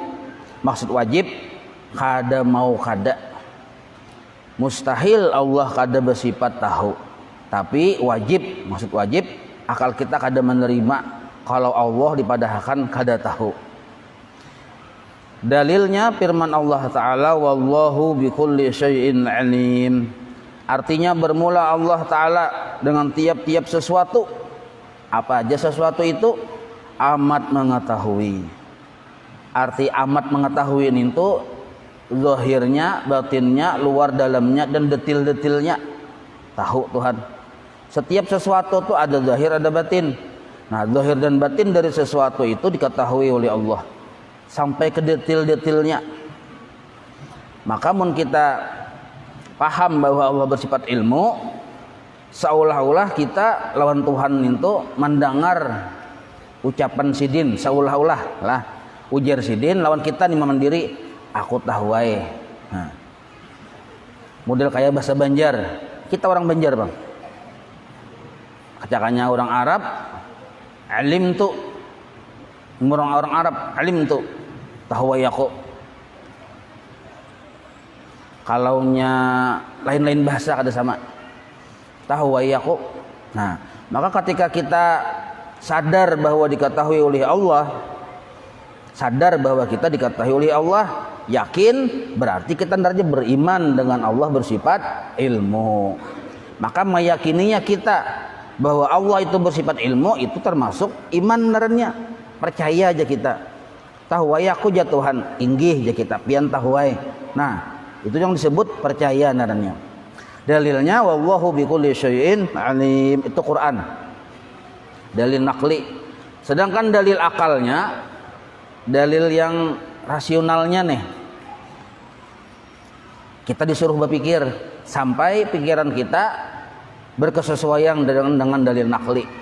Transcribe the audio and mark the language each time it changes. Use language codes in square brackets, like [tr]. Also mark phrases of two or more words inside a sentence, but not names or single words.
[bjn] Maksud wajib kada mau kada. Mustahil Allah kada bersifat tahu. Tapi wajib, maksud wajib, akal kita kada menerima kalau Allah dipadahkan kada tahu. Dalilnya firman Allah Ta'ala, [ar] والله بكل شيء عليم. [bjn] Artinya bermula Allah Ta'ala dengan tiap-tiap sesuatu. Apa aja sesuatu itu? Amat mengetahui. Arti amat mengetahui itu zahirnya, batinnya, luar dalamnya, dan detil-detilnya. Tahu Tuhan. Setiap sesuatu itu ada zahir, ada batin. Nah, zahir dan batin dari sesuatu itu diketahui oleh Allah sampai ke detil-detilnya. Maka mun kita paham bahwa Allah bersifat ilmu, seolah-olah kita lawan Tuhan itu mendengar ucapan sidin, seolah-olah lah ujar sidin lawan kita nih mandiri, aku tahu wae. Nah, model kayak bahasa Banjar. Kita orang Banjar, Bang. Kacakannya orang Arab, alim tu. Orang Arab, alim tu. Tahu aku. Kalaunya lain-lain bahasa kada sama. Tahu aku. Nah, maka ketika kita sadar bahwa diketahui oleh Allah, sadar bahwa kita diketahui oleh Allah, yakin berarti kita nanti beriman dengan Allah bersifat ilmu. Maka meyakininya kita bahwa Allah itu bersifat ilmu itu termasuk iman narannya. Percaya aja kita. Tahu wae aku ja Tuhan, inggih aja kita pian tahu wae. Nah, itu yang disebut percaya narannya. Dalilnya [ar] والله بكل شيء عليم, [bjn] itu Quran. Dalil naqli. Sedangkan dalil akalnya, dalil yang rasionalnya nih, kita disuruh berpikir sampai pikiran kita berkesesuaian dengan dalil nakli.